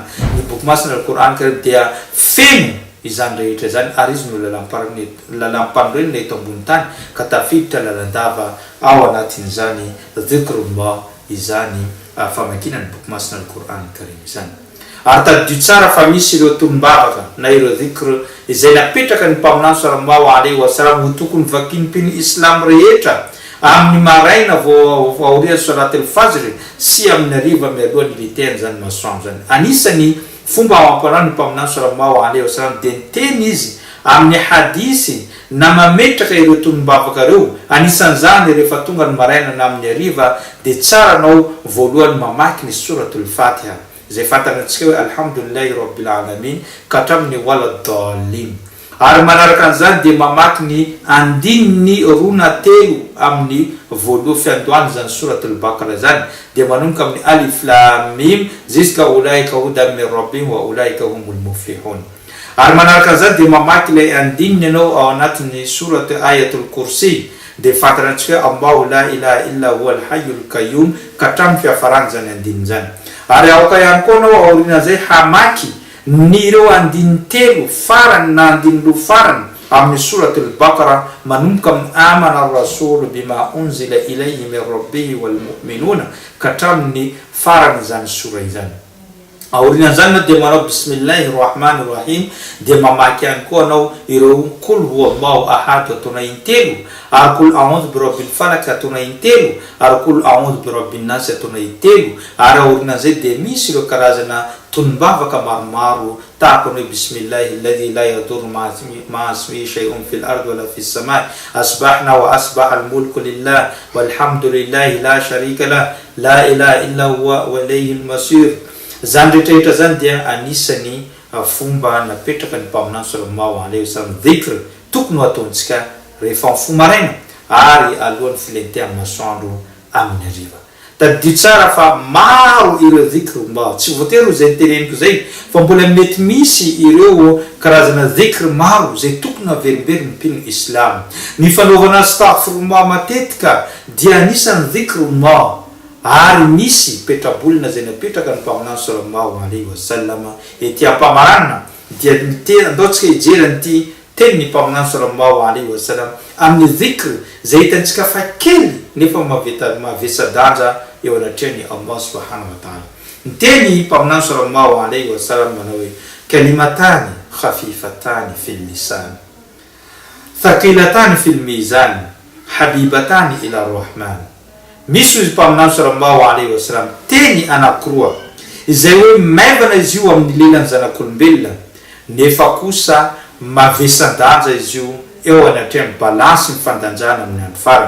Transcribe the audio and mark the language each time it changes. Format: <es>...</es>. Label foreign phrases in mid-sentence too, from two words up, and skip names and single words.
<mg>Ny boky masina al-Qur'an Karim dia feno izany rehetra zany, ary izy no lalampanorenina eto ambony tany ka tafiditra lalandava ao anatin'izany dhikrullah izany famakinany boky masina al-Qur'an Karim izany. Ary tadidio tsara fa misy ireo tolombavaka na ireo dhikr izay napetraka ny mpaminany</mg> <ar>صلى الله عليه وسلم</ar> <mg>ho tokony vakinim-pino Islam rehetra amin'ny maraina vao aorian'ny</mg> <ar>صلاة الفجر</ar> <mg>sy amin'ny hariva mialohan'ny liteny zany masoandro zany. Anisany fomba amampanao ny mpaminany</mg> <ar>صلى الله عليه وسلم</ar> <mg>dia niteny izy amin'ny hadisy na mametraka ireo tolombavaka reo. Anisan'izany rehefa tonga ny maraina na amin'ny hariva dia tsara anao voalohany mamaky ny</mg> <ar>سورة الفاتحة</ar> <mg>zay fantantsika hoe</mg> <ar>الحمد لله رب العالمين</ar> <mg>ka hatramin'ny waladdallin. Ary manaraka an'izany dia mamaky ny andininy rona telo amin'ny voalohany fiandohany zany</mg> <ar>سورة البقرة</ar> <mg>zany, dia manomboka amin'ny</mg> <ar>الم ذلك أولئك هدى من ربهم وأولئك هم المفلحون.</ar> <mg>Ary manaraka an'izany dia mamaky ilay andininy anao ao anatin'ny</mg> <ar>سورة آية الكرسي,</ar> <mg>dia fantantsika hoe</mg> <ar>الله لا إله إلا هو الحي القيوم</ar> <mg>ka hatramin'ny fiafarany zany andininy zany. Ary aoka ihany koa anao aorian'izay hamaky ny ireo andininy telo farany na andininy roa farany amin'ny</mg> <ar>سورة البقرة,</ar> <mg>manomboka amin'ny</mg> <ar>آمن الرسول بما أنزل إليه من ربه والمؤمنون</ar> <mg>ka hatramin'ny farany zany sura izany. aorinan'izany dia manao</mg> <ar>بسم الله الرحمن الرحيم</ar> <mg>dia mamaky ihany koa anao ireo</mg> <ar>قل هو الله أحد</ar> <mg>ataona intelo ary</mg> <ar>قل أعوذ برب الفلق</ar> <mg>ataona intelo ary</mg> <ar>قل أعوذ برب الناس</ar> <mg>ataona intelo ary aorinan'izay dia misy ireo karazana tonombavaka maromaro tahaka ny</mg> <ar>بسم الله الذي لا يضر مع اسمه شيء في الأرض ولا في السماء أصبحنا وأصبح الملك لله والحمد لله لا شريك له لا إله إلا هو وإليه المصير.</ar> <mg>Zany rehetrarehetra zany dia anisany fomba napetraka ny mpaminany</mg> <ar>صلى الله عليه وسلم</ar> <mg>dhikr tokony ataontsika rehefa mifoha maraina ary alohan'ny filentehan'ny masoandro amin'ny hariva. Tadidio tsara fa maro ireo dhikr mba tsy voatery zay teneniko zay fa mbola mety misy ireo karazana dhikr maro zay tokony averimbery mpino islam. Ny fanaovana astaghfirullah matetika dia anisany dhikrullah ary misy petrabolina zay napetraka ny mpaminany</mg> <ar>صلى الله عليه وسلم</ar> <mg>ety ampamarana dia andaotsika ijerany ty teny ny mpaminany</mg> <ar>صلى الله عليه وسلم</ar> <mg>amin'ny dhikr zay hitantsika fa kely nefa mavesa-danja eo anatrehany Allah</mg> <ar>سبحانه وتعالى.</ar> <mg>Ny teny mpaminany</mg> <ar>صلى الله عليه وسلم</ar> <mg>manao hoe</mg> <ar>كلمتان خفيفتان في اللسان ثقيلتان في الميزان حبيبتان إلى الرحمن.</ar> <mg>Misy izy mpaminany</mg> <ar>صلى الله عليه وسلم</ar> <mg>teny anankiroa izay hoe maivana izy io amin'ny lelan'ny zanak'olombelona nefa kosa mavesan-danja izy io eo anatrehany balansy ny fandanjana amin'ny andro farany.</mg>